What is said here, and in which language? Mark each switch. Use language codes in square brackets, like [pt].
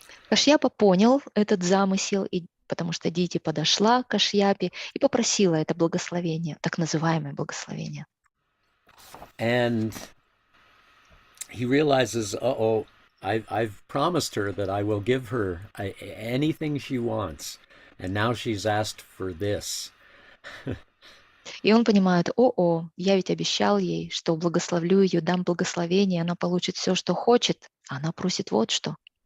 [ru] Кашьяпа понял этот замысел, потому что Дити подошла к Кашьяпе и попросила это благословение, так называемое благословение. [en] And he realizes, I've promised her that I will give her anything she wants, and now she's asked for this. [ru] И он понимает, я ведь обещал ей, что благословлю ее, дам благословение, она получит все, что хочет, а она просит вот что.